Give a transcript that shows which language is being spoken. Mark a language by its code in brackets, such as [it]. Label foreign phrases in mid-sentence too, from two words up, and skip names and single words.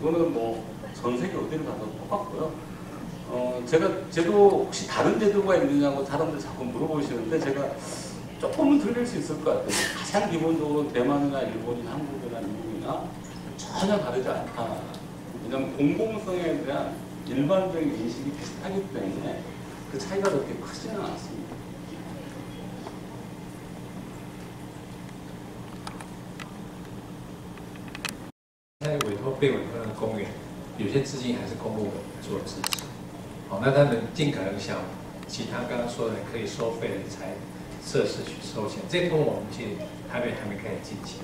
[ko] 이거는 뭐 전 세계 어디를 가도 똑같고요. 제도 혹시 다른 제도가 있느냐고 사람들 자꾸 물어보시는데 제가 조금은 틀릴 수 있을 것 같아요. 가장 기본적으로 대만이나 일본이나 한국이나 미국이나 전혀 다르지 않다. 왜냐하면 공공성에 대한 일반적인 인식이 비슷하기 때문에 그 차이가 그렇게 크지는 않습니다. [zh] 现在被委托的公园，有些资金还是公部门做支持。好，那他们尽可能想其他刚刚说的可以收费的才设施去收钱，这部分我们其实台北还没开始进行。